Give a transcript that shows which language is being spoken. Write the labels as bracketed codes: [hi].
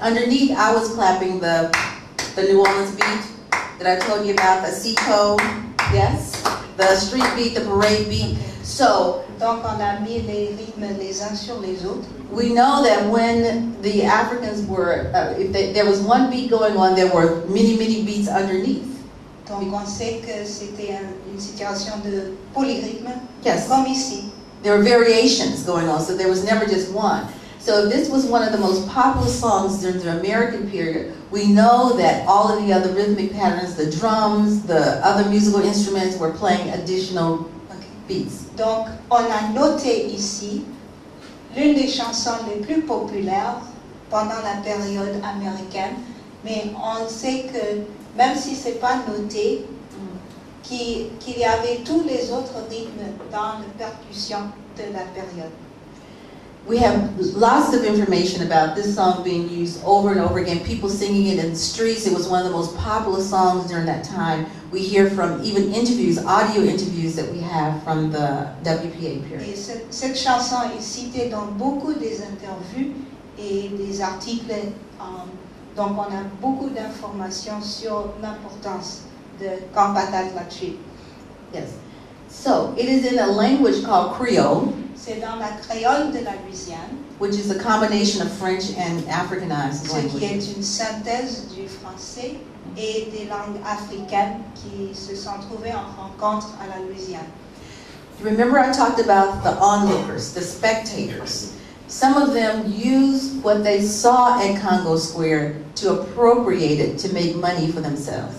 [en] Underneath, I was clapping the New Orleans beat that I told you about, the Seco, yes? The street beat, the parade beat. So, [fr] donc on a mis les rythmes les uns sur les autres. [en] We know that when the Africans were, there was one beat going on, there were many, many beats underneath. [fr] Donc on sait que c'était une situation de polyrythme, [en] yes. [fr] Comme ici. [en] There were variations going on, so there was never just one. So this was one of the most popular songs during the American period. We know that all of the other rhythmic patterns, the drums, the other musical instruments were playing additional beats. [fr] Donc on a noté ici l'une des chansons les plus populaires pendant la période américaine, mais on sait que même si c'est pas noté, qu'il y avait tous les autres rythmes dans la percussion de la période. [en] We have lots of information about this song being used over and over again, people singing it in the streets. It was one of the most popular songs during that time. We hear from even interviews, audio interviews that we have from the WPA period. [fr] Et cette chanson est citée dans beaucoup des interviews et des articles. Donc on a beaucoup d'informations sur l'importance de Campatat là-dessus. [en] Yes. So, it is in a language called Creole. [fr] C'est dans la créole de la Louisiane. [en] Which is a combination of French and Africanized languages. [fr] Ce qui est une synthèse du français et des langues africaines qui se sont trouvées en rencontre à la Louisiane. [en] Remember I talked about the onlookers, the spectators. Some of them used what they saw at Congo Square to appropriate it to make money for themselves.